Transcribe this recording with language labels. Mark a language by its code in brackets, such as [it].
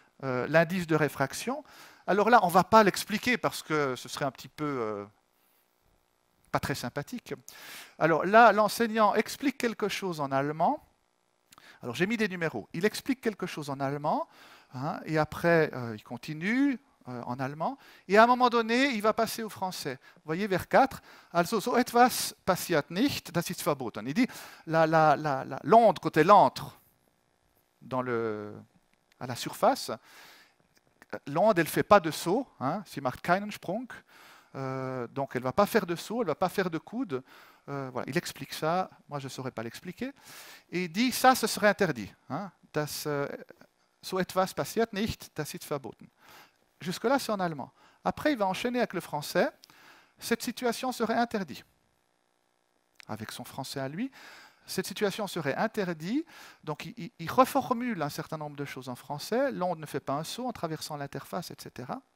[fr] L'indice de réfraction. Alors là, on ne va pas l'expliquer parce que ce serait un petit peu pas très sympathique. Alors là, l'enseignant explique quelque chose en allemand. Alors j'ai mis des numéros. Il explique quelque chose en allemand, hein, et après, il continue. en allemand, et à un moment donné, il va passer au français. Vous voyez, vers 4, [de] also so etwas passiert nicht, das ist verboten. [fr] Il dit, l'onde, quand elle entre à la surface, l'onde, elle ne fait pas de saut, hein, [de] sie macht keinen Sprung, [fr] donc elle ne va pas faire de saut, elle ne va pas faire de coude. Voilà, il explique ça, moi je ne saurais pas l'expliquer, et il dit, ça, ce serait interdit. [de] Hein, das, so etwas passiert nicht, das ist verboten. [fr] Jusque-là, c'est en allemand. Après, il va enchaîner avec le français. Cette situation serait interdite. Avec son français à lui, cette situation serait interdite. Donc, il reformule un certain nombre de choses en français. L'onde ne fait pas un saut en traversant l'interface, etc.